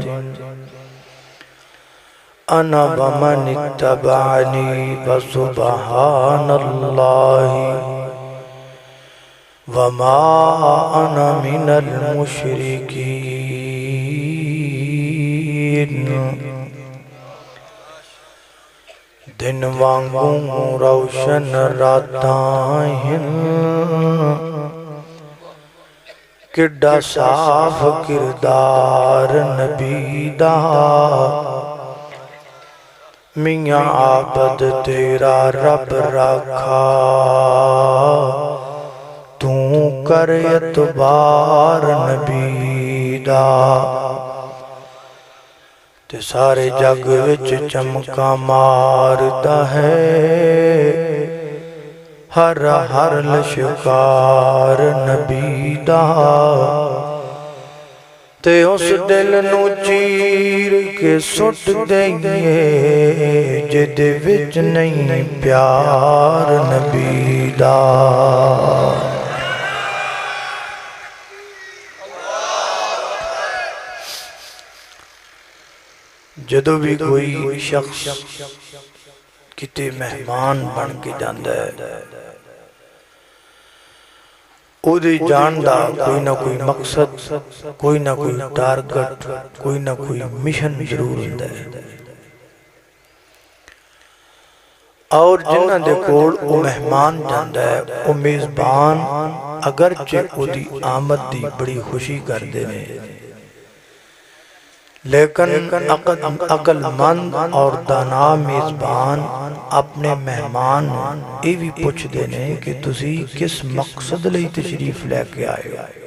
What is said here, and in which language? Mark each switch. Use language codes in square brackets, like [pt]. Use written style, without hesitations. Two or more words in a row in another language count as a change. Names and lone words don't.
[ar] أنا ومن اتبعني فسبحان الله وما أنا من [pa] المشركين دن وانگوں روشن راتاں ہیں کڈا صاف کردار نبی دا میاں عابد تیرا رب رکھا تو کر اعتبار نبی دا تے سارے جگ وچ چمکا ماردا ہے ہر ہر لشکار نبی دا تے اس دل نو چیر کے سٹ دئیے جدے وچ نہیں پیار نبی دا جدو بھی کوئی شخص کتے مہمان بن کے جاندہ ہے ਉਹਦੇ ਜਾਣ ਦਾ ਕੋਈ ਨਾ ਕੋਈ ਮਕਸਦ, ਕੋਈ ਨਾ ਕੋਈ ਟਾਰਗੇਟ, ਕੋਈ ਨਾ ਕੋਈ ਮਿਸ਼ਨ ਜ਼ਰੂਰ ਹੁੰਦਾ ਹੈ। اور جنہ دے کول او مہمان جاندہ ہے، او میزبان اگرچہ او دی آمد دی بڑی خوشی کر دینے، لیکن عقل مند اور دانا میزبان اپنے مہمان یہ بھی پوچھ دینے کہ تسی کس مقصد لئی تشریف لے کے آئے ہو۔